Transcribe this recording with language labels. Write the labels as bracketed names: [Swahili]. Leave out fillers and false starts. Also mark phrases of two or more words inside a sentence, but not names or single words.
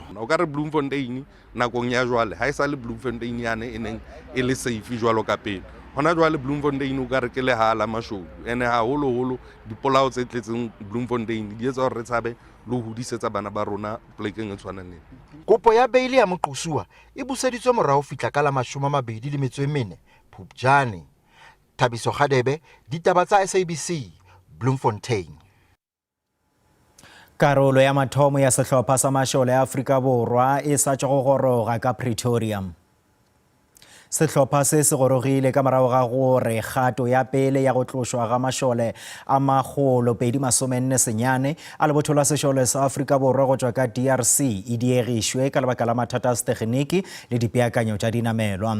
[Southern Sotho] o ka re Bloemfontein nakong ya jwale ha e sa le Bloemfontein yane e neng e le safe jwalo ka pele hona jwale Bloemfontein o ka re ke le hala mashodu ene ha holo dipolao tse tletseng Bloemfontein di etsa hore re tshabe le ho hudisetsa bana ba rona plekeng e tshwanang le kopo ya beile ya moqosuwa e buseditswe morao fihla ka la 24 Phupjane Thabiso Gadebe ditaba tsa SABC Bloemfontein [Northern Sotho] Karolo ya mathomo ya sehlopha sa mashole ya Afrika Borwa e sa tšwa go goroga ka Pretoria. Sehlopha se se gorogile ka morago ga gore kgato ya pele ya go tlošwa ga mashole a magolo 249 a lebothola sešole sa Afrika Borwa go tšwa ka DRC e diegišwe ka lebaka la mathata a setegeniki le dipeakanyo tša dinamelwa.